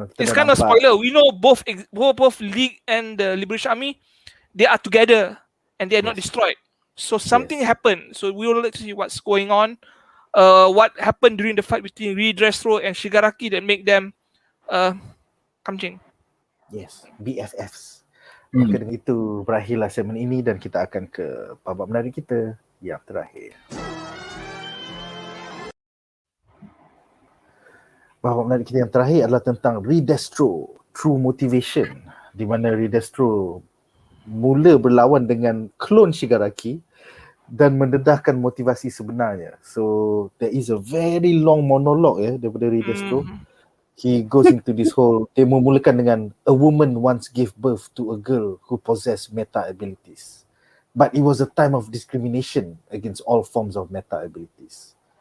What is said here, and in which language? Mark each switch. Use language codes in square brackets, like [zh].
[en] It's kind of spoiler. We know both League and the Liberation Army, they are together and they are not Yes. destroyed. So something happened. So we will let's see what's going on. What happened during the fight between RE-DESTRO and Shigaraki that make them kamjing. Yes, BFFs. Hmm. [ms] Maka dengan itu berakhirlah segmen ini dan kita akan ke babak menarik kita yang terakhir. Babak menarik kita yang terakhir adalah tentang RE-DESTRO, True Motivation, di mana RE-DESTRO mula berlawan dengan klon Shigaraki dan mendedahkan motivasi sebenarnya. [en] So there is a very long monologue [ms] daripada [en] RE-DESTRO. He goes into this whole, [ms] dia memulakan dengan [en] a woman once gave birth to a girl who possessed meta abilities. But it was a time of discrimination against all forms of meta abilities.